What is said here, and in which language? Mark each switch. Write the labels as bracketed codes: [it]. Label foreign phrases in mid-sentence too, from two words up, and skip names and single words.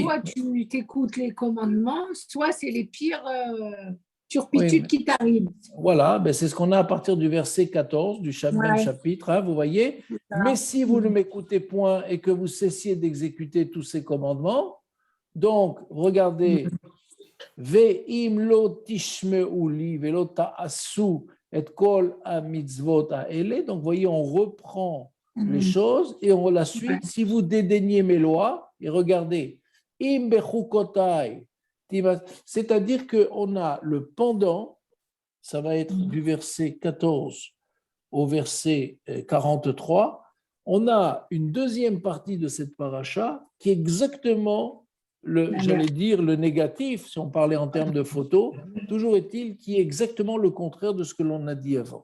[fr] soit tu t'écoutes les commandements, soit c'est les pires turpitudes qui t'arrivent. Voilà, ben c'est ce qu'on a à partir du verset 14 du même chapitre, hein, vous voyez. Mais si vous ne m'écoutez point et que vous cessiez d'exécuter tous ces commandements, donc regardez, [he] ואם לא תשמעו לי ולא תעשו את כל המצות האלה. [fr] Donc vous voyez, on reprend les choses et on la suite. Si vous dédaignez mes lois, et regardez, [he] אם בחקתי, [fr] c'est-à-dire qu'on a le pendant, ça va être du verset 14 au verset 43, on a une deuxième partie de cette paracha qui est exactement, j'allais dire, le négatif, si on parlait en termes de photos, toujours est-il qui est exactement le contraire de ce que l'on a dit avant.